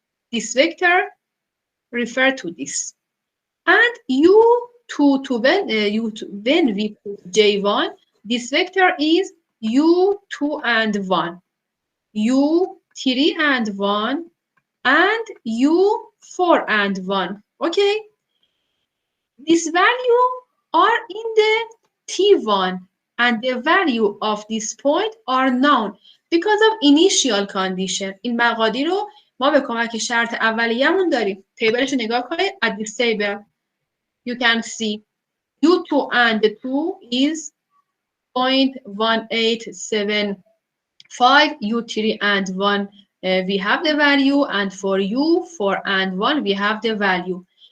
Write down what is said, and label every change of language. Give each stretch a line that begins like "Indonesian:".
English: This vector refer to this. And U2 to when we put J1, this vector is U2 and 1, U3 and 1, and U4 and 1, okay? This value are in the T1 and the value of this point are known because of initial condition.
Persian: این مقادیر رو ما به کمک شرط اولیه‌مون داریم. تیبلش رو نگاه کنید.
English: At this table you can see U2 and 2 is 0.1875, U3 and 1 we have the value, and for U4 and 1 we have the value.